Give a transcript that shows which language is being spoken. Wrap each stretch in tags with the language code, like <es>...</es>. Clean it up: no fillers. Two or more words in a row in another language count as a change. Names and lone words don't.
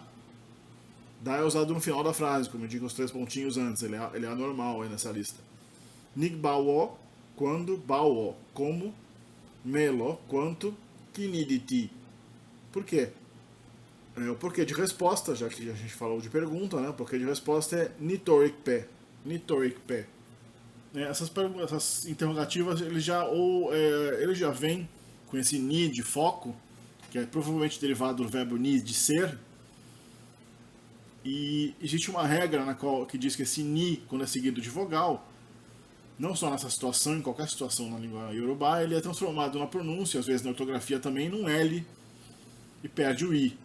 <pt>Da é usado no final da frase, como indica os 3 pontinhos antes, ele é anormal aí nessa lista.</pt> <yo>Nigbawo, quando, bawo, como, melo, quanto, kini de ti.</yo> <pt>Por quê? O porquê de resposta, já que a gente falou de pergunta, né? O porquê de resposta é</pt> <yo>nitoric pe. Nitoric pe.</yo> <pt>Essas interrogativas, ele já vem com esse ni de foco, que é provavelmente derivado do verbo ni de ser. E existe uma regra que diz que esse ni, quando é seguido de vogal, não só nessa situação, em qualquer situação na língua iorubá, ele é transformado na pronúncia, às vezes na ortografia também, num L, e perde o I.</pt>